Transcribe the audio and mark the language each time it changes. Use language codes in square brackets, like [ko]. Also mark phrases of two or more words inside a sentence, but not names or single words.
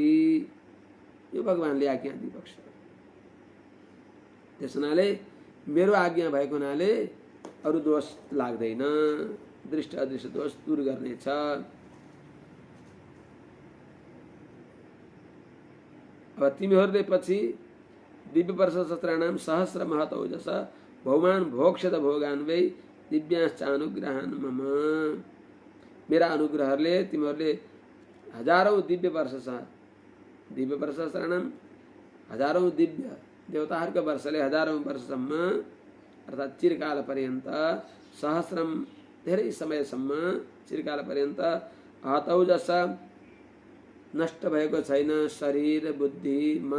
[ne] यो भगवानले आज्ञा दिइबक्छ। त्यस हुनाले मेरो आज्ञा भएको हुनाले अरू दोष लाग्दैन। दृष्ट अदृष्ट दोष दूर गर्नेछ। [sa] अब तिमीहरूले पछि दिव्य वर्ष शस्त्राणाम सहस्र महत ओजस भौमान भोक्षत भोगान वै दिव्यांश अनुग्रहान मम। [ne] मेरा अनुग्रहले तिमीहरूले हजारौं दिव्य वर्ष सहस्राणाम हजारौं दिव्य देवताहरूको वर्षले हजारौं वर्षसम्म अर्थात् चिरकाल पर्यन्त सहस्रम धेरै समयसम्म चिरकाल पर्यन्त हतौजस नष्ट भएको छैन शरीर बुद्धि मन